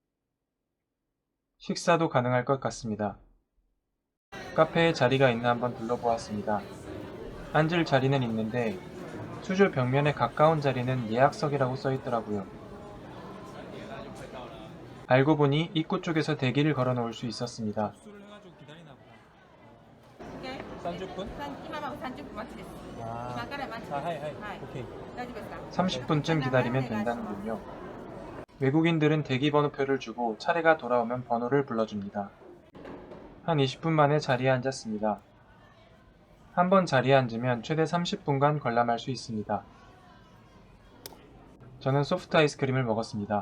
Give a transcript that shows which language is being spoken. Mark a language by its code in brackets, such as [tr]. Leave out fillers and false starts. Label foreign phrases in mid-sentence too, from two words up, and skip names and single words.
[ko] 식사도 가능할 것 같습니다. 카페에 자리가 있나 한번 둘러보았습니다. 앉을 자리는 있는데 수조 벽면에 가까운 자리는 예약석이라고 써있더라고요. 알고 보니 입구 쪽에서 대기를 걸어 놓을 수 있었습니다. 수를 해가지고 기다리나 보다. [ja] 30分 [ko] 30분? [ja] 今は30分待ちです。 [ko] 아, [ja] 今から待ちです。はい はい. はい。 [ko] 오케이. [ja] 大丈夫ですか？ [ko] 30분쯤 기다리면 된다는군요. 외국인들은 대기 번호표를 주고 차례가 돌아오면 번호를 불러줍니다. 한 20분 만에 자리에 앉았습니다. 한번 자리에 앉으면 최대 30분간 관람할 수 있습니다. 저는 소프트 아이스크림을 먹었습니다.